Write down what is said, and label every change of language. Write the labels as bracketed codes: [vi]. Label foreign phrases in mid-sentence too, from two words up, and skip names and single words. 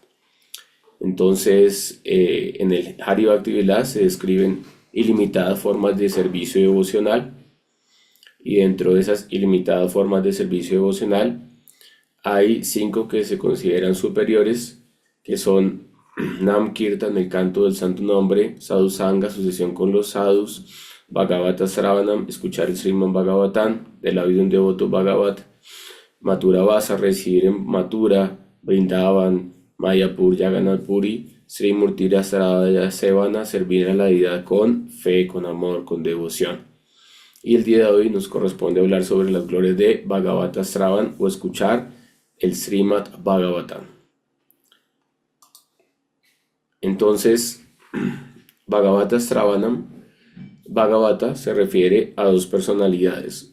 [es] Entonces, en el Hari Bhakti Vilas se describen ilimitadas formas de servicio devocional, y dentro de esas ilimitadas formas de servicio devocional hay 5 que se consideran superiores, que son [sa] Nam Kirtan, [es] el canto del santo nombre; [sa] Sadhu Sanga, [es] asociación con los sadhus; [sa] Bhagavata Sravanam, [es] escuchar el Srimad Bhagavatam de la vida de un devoto Bhagavat; [sa] Mathura Vasa, [es] residir en Mathura; Vrindavan, Mayapur, Jagannath Puri; [sa] Sri Murtira Saradaya Sevana, [es] servir a la deidad con fe, con amor, con devoción. Y el día de hoy nos corresponde hablar sobre las glorias de [sa] Bhagavata Sravan, [es] o escuchar el Srimad Bhagavatam. Entonces, [sa] Bhagavata Sravanam, [es] Bhagavata se refiere a 2 personalidades.